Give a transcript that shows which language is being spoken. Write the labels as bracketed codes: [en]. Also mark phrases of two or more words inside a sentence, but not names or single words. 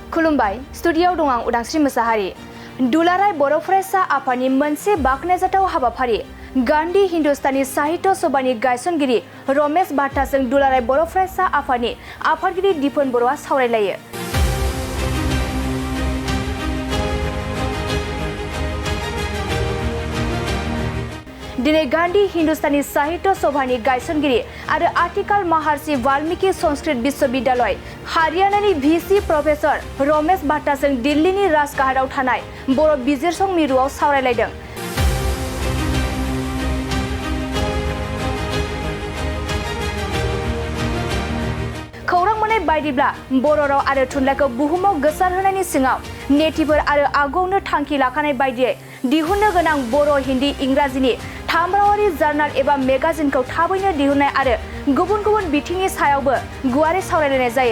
[brx] खुलुमबाय स्टुडियोआव दं आं उदांस्रि मोसाहारि। दुलाराय बर' फरायसा आफादनि मोनसे बाखनायजाथाव हाबाफारि गान्धी हिन्दुस्तानी साहित्य सभानि गायसनगिरि रमेश भाटाजों दुलाराय बर' फरायसा आफादनि आफादगिरि दिपन बर'आ सावरायलायो। दिनै गान्धी हिन्दुस्तानी साहित्य सभानि गायसनगिरि आरो आथिखाल महर्षि वाल्मीकि संस्कृत विश्वविद्यालय हारियानानि भिसि प्रफेसर रमेश भाटाजों दिल्लीनि राजघाटआव थानाय बर' बिजिरसं मिरुआव सावरायलायदों। खौरां मोननाय बायदिब्ला बर' राव आरो थुनलाइखौ बुहुमाव गोसारहोनायनि सिङाव नेटिफोर आरो आगुआवनो थांखि लाखानाय बायदियै दिहुननो गोनां बर' हिन्दी इंराजिनि थामरावारि जार्नाल एबा मेगाजिनखौ थाबैनो दिहुननाय आरो गुबुन गुबुन बिथिंनि सायावबो गुवारै सावरायलायनाय जायो।